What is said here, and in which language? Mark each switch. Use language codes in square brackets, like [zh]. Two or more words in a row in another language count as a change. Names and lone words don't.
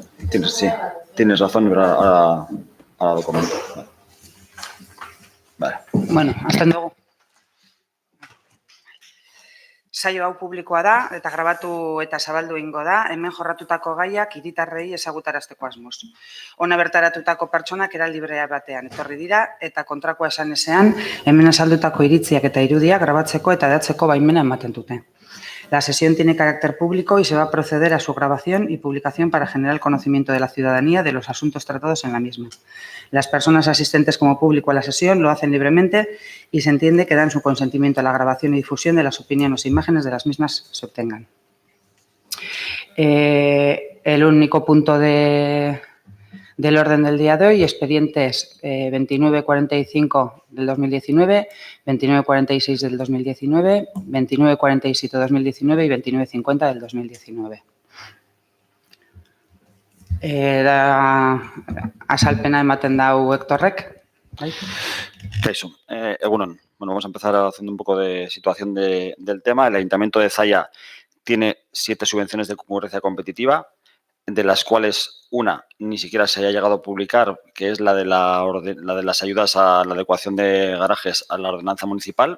[es] tienes razón, pero ahora lo comento. Vale. [eu] Bueno, hasten dugu. Saio hau publikoa da eta grabatu eta zabaldu egingo da, hemen jorratutako gaiak hiritarrei ezagutarazteko asmoz. Hona bertaratutako pertsonak era librea batean etorri dira eta kontrakoa esan ezean, hemen azaldutako iritziak eta irudiak grabatzeko eta hedatzeko baimena ematen dute. [es] La sesión tiene carácter público y se va a proceder a su grabación y publicación para generar el conocimiento de la ciudadanía de los asuntos tratados en la misma. Las personas asistentes como público a la sesión lo hacen libremente y se entiende que dan su consentimiento a la grabación y difusión de las opiniones e imágenes de las mismas se obtengan. El único punto del orden del día de hoy, expedientes 2945 del 2019, 2946 del 2019, 2947 del 2019 y 2950 del 2019. [eu] Azalpena ematen dau Hectorrek. Eso, egunon. [es] Bueno, vamos a empezar haciendo un poco de situación del tema. El Ayuntamiento de Zalla tiene 7 subvenciones de concurrencia competitiva, de las cuales una ni siquiera se haya llegado a publicar, que es la de las ayudas a la adecuación de garajes a la ordenanza municipal.